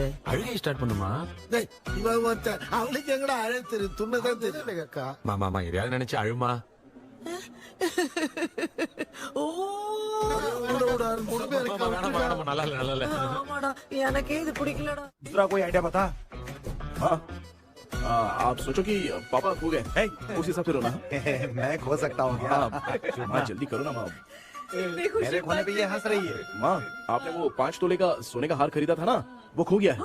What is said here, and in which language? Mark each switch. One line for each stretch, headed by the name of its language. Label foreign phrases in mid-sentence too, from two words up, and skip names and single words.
Tamil: அழுகை ஸ்டார்ட் பண்ணுமா? டேய், இவன் ஒருத்தன் அவளுக்கு எங்கடா அழகு தெரியும்? துண்ணதான் தெரியல அக்கா. மாமா எதையாவது நினைச்சு அழுமா. நல்லா இல்ல. ஆமாடா, எனக்கே இது பிடிக்கலடா.
Hindi: दूसरा कोई आइडिया बता। आप सोचो कि पापा खो गए, उस हिसाब से रोना। मैं खो सकता हूँ क्या? माँ जल्दी करो ना माँ। मेरे खोने पे ये हंस रही है। माँ, आपने वो 5 तोले का सोने का हार खरीदा था ना, वो खो गया है।